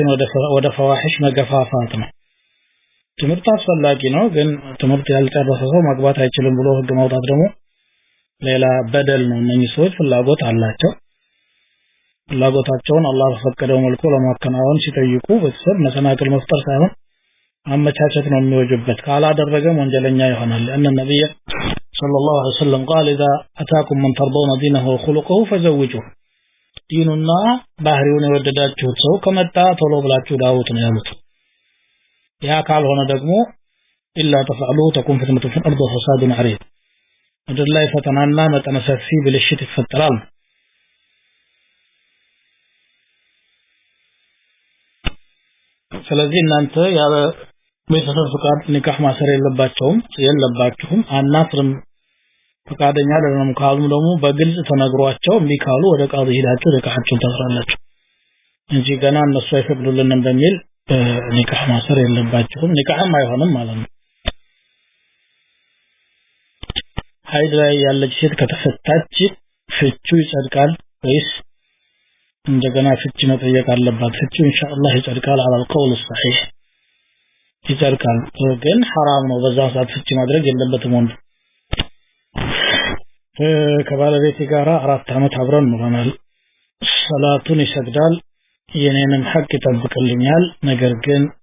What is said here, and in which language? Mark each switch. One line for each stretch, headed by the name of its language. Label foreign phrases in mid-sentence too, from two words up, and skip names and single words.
Amharic: ወደ ፈዋሂሽ መገፋፋት ነው ትምህርት አስፈላጊ ነው ግን ትምህርት ያልጨረሰ ሰው ማግባት አይችልም ብሎ ህግ ማውጣት ደግሞ ሌላ በደል ነው እነዚህ ሰዎች ፍላጎት አላቸው ፍላጎታቸውን አላህ በፈቀደው መልኩ ለማከናወን ሲጠይቁ ቤተሰብ መሰናክል መፍጠር ሳይሆን አመቻቸት ነው የሚወጅበት ካላደረገ ወንጀለኛ ይሆናል እነ ነብዩ
Arabic: صلى الله عليه وسلم قال إذا أتاكم من ترضون دينه وخلقه فزوجوه ديننا
Amharic: ባህሪውን የወደዳችሁት ሰው ከመጣ ቶሎ ብላችሁ ዳውት ነው ያሉት ያ ካልሆነ ደግሞ
Arabic: إلا تفعلوا تكون فتنة في الأرض وفساد عريض
Amharic: ምድር ላይ ፈተናና መጠነ ሰፊ ብልሽት ይፈጠራል ስለዚህ እናንተ ያ ቤተሰብ ፍቃድ ኒካህ ማሰር የለባችሁም አናስርም ፍቃደኛ አይደለም ካሉ ደግሞ በግልጽ ተነግሯቸው እንዲካሉ ወደ ቃዲ ሄዳችሁ ኒካሃችሁን ታስራላችሁ እንጂ ገና እነሱ አይፈቅዱልንም በሚል ኒካህ ማሰር የለባችሁም ኒካህም አይሆንም ማለት ነው ሀይድ ላይ ያለች ሴት ከተፈታች ፍቹ ይጸድቃል ወይስ እንደገና ፍቺ መጠየቅ አለባት ፍቺው ኢንሻአላህ ይጸድቃል
Arabic: على القول الصحيح
Amharic: ይጸድቃል ግን حرام ነው በዛ ሰዓት ፍቺ ማድረግ የለበትም ወንድ ከባለቤቴ ጋር 4 አመት አብረን ኖረናል ሰላቱን ይሰግዳል የኔንም ሐቅ ይጠብቅልኛል ነገር ግን